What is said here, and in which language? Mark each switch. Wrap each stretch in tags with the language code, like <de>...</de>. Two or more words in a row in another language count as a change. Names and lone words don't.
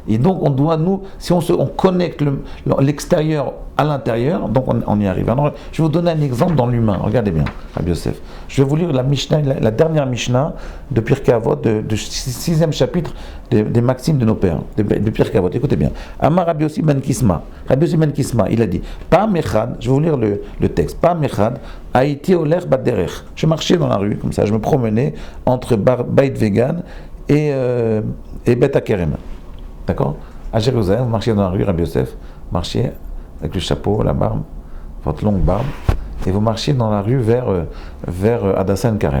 <fr>Et donc, on doit, nous, si on connecte l'extérieur à l'intérieur, donc on y arrive. Alors, je vais vous donner un exemple dans l'humain. Regardez bien, Rabbi Yosef. Je vais vous lire la Mishnah, la dernière Mishnah de Pirkei Avot, de 6e chapitre des Maximes de nos pères, de Pirkei Avot. Écoutez bien.</fr> <he>אמר רבי יוסי בן קיסמא.</he> <fr>Rabbi Yossi ben Kisma, il a dit,</fr> <he>פעם אחד,</he> <fr>je vais vous lire le texte.</fr> <he>פעם אחד, הייתי עולר בדרך.</he> <fr>Je marchais dans la rue, comme ça, je me promenais entre Beit Vegan et Bet Hakerem. D'accord? À Jérusalem, vous marchiez dans la rue, Rabbi Yosef, marchiez avec le chapeau, la barbe, votre longue barbe, et vous marchiez dans la rue vers Adassan Karem.</fr>